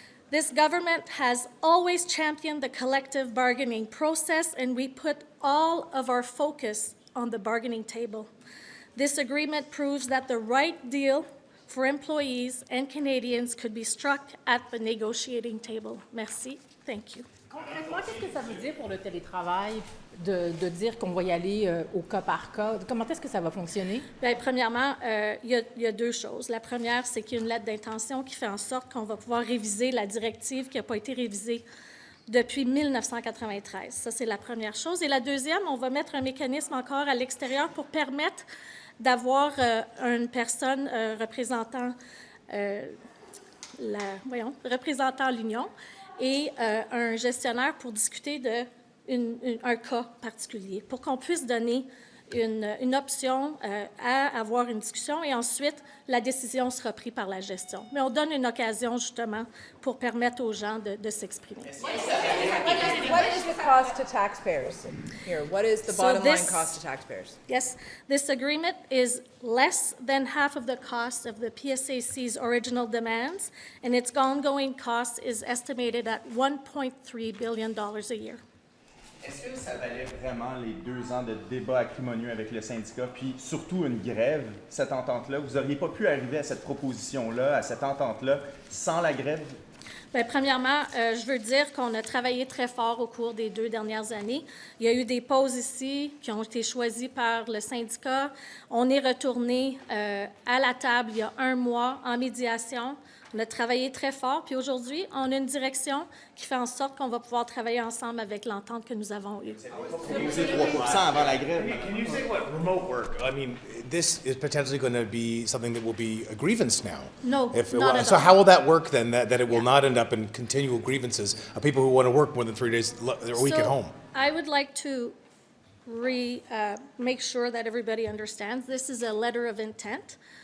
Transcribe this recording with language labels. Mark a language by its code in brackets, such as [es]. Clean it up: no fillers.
[en] This government has always championed the collective bargaining process, and we put all of our focus on the bargaining table. This agreement proves that the right deal for employees and Canadians could be struck at the negotiating table. [fr] Merci. [en] Thank you. [fr] Concrètement, qu'est-ce que ça veut dire pour le télétravail de dire qu'on va y aller au cas par cas? Comment est-ce que ça va fonctionner? Bien, premièrement, il y a 2 choses. La première, c'est qu'il y a une lettre d'intention qui fait en sorte qu'on va pouvoir réviser la directive qui n'a pas été révisée depuis 1993. Ça, c'est la première chose. Et la deuxième, on va mettre un mécanisme encore à l'extérieur pour permettre d'avoir une personne représentant l'union et un gestionnaire pour discuter d'un cas particulier, pour qu'on puisse donner une option à avoir une discussion et ensuite, la décision sera prise par la gestion. Mais on donne une occasion, justement, pour permettre aux gens de s'exprimer. [en] What is the cost to taxpayers here? What is the bottom line cost to taxpayers? Yes, this agreement is less than half of the cost of the PSAC's original demands, and its ongoing cost is estimated at $1.3 billion a year. [fr] Est-ce que ça valait vraiment les 2 ans de débats acrimonieux avec le syndicat, puis surtout une grève, cette entente-là? Vous n'auriez pas pu arriver à cette proposition-là, à cette entente-là, sans la grève? Bien, premièrement, je veux dire qu'on a travaillé très fort au cours des 2 dernières années. Il y a eu des pauses ici qui ont été choisies par le syndicat. On est retourné à la table il y a 1 mois en médiation. On a travaillé très fort, puis aujourd'hui, on a une direction qui fait en sorte qu'on va pouvoir travailler ensemble avec l'entente que nous avons eue. C'est 3% avant la grève. [en] Can you say what remote work? I mean, this is potentially going to be something that will be a grievance now. No, If, not at so all. how will that work then, that it will not end up in continual grievances of people who want to work more than 3 days a week at home? I would like to make sure that everybody understands this is a letter of intent.